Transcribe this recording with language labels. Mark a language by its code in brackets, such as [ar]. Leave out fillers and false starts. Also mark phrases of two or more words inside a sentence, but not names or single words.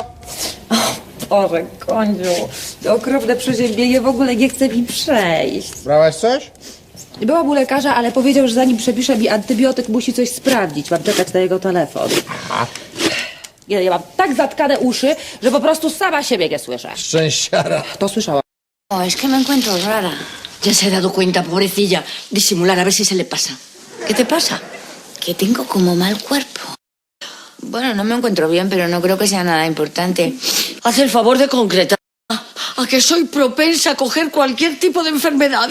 [pl] Boże, Kądziu, to okropne przeziębienie w ogóle nie chce mi przejść. Brałaś coś? Byłam u lekarza, ale powiedział, że zanim przepisze mi antybiotyk, musi coś sprawdzić. Mam czekać na jego telefon. Ja mam tak zatkane uszy, że po prostu sama siebie nie słyszę. Szczęściara. To słyszałam. [es] Oh, es que me encuentro rara. Ya se ha dado cuenta, pobrecilla. Disimular, a ver si se le pasa. ¿Qué te pasa? Que tengo como mal cuerpo. Bueno, no me encuentro bien, pero no creo que sea nada importante. Haz el favor de concretar. A que soy propensa a coger cualquier tipo de enfermedades.